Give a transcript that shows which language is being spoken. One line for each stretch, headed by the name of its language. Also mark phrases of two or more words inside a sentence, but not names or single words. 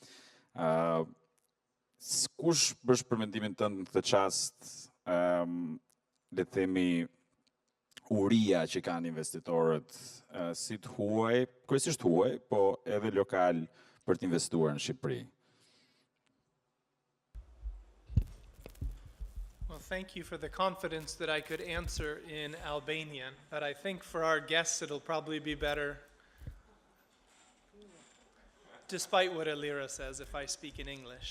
Albanian: Kush bësh për mendimin tënd në këtë çast, le të themi, uria që kanë investitorët, si të huaj, kryesisht huaj, po edhe lokal për të investuar në Shqipëri?
English: Well, thank you for the confidence that I could answer in Albanian, but I think for our guests it'll probably be better, despite what Elira says, if I speak in English.